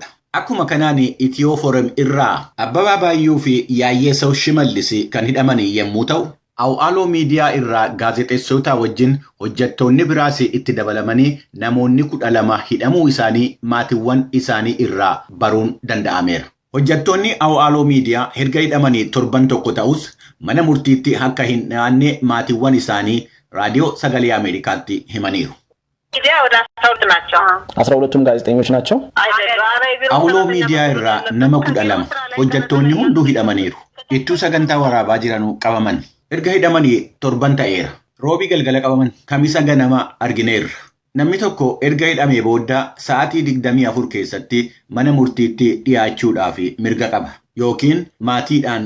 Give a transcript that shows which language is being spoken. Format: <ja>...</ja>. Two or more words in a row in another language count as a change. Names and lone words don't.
<om>Akkuma kanaan Itiyoo Forum irraa Abbabaa Baayyuu fi Yaayyeessaw Shimallis kan hidhaman yommuu ta'u, Awaaloo miidiyaa irraa gaazexeessota wajjin hojjettoonni biraas itti dabalamanii namoonni 12 hidhamuu isaanii maatiiwwan isaanii irraa baruun danda'ameera. Hojjettoonni Awaaloo miidiyaa erga hidhamanii torban tokko ta'us mana murtiitti akka hin dhiyaanne maatiiwwan isaanii raadiyoo sagalee Ameerikaatti himaniiru.</om> <am>ሁለቱም ጋዜጠኞች ናቸው።</am> <om>Awaaloo miidiyaa irraa nama 12 hojjettoonni hunduu hidhamaniiru. Ittuu sagantaa waraabaa jiranuu qabaman. Erga hidhamanii torban ta'eera. Roobii galgala qabaman kamisa ganama argineerra. Namni tokko erga hidhamee booda sa'aatii 24 keessatti mana murtiitti dhiyaachuudhaaf mirga qaba yookiin maatiidhaan gaafatamuu qaba.</om>